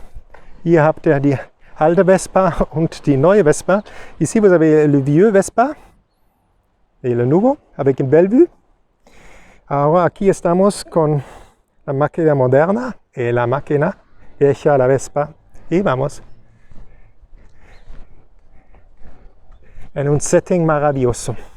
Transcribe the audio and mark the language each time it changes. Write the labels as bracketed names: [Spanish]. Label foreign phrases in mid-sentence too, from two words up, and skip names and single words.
[German] Hier habt ihr die alte Vespa und die neue Vespa. [French] Ici vous avez le vieux Vespa et le nouveau avec une belle vue. [Spanish] Ahora aquí estamos con la máquina moderna y la máquina hecha la Vespa y vamos en un setting maravilloso.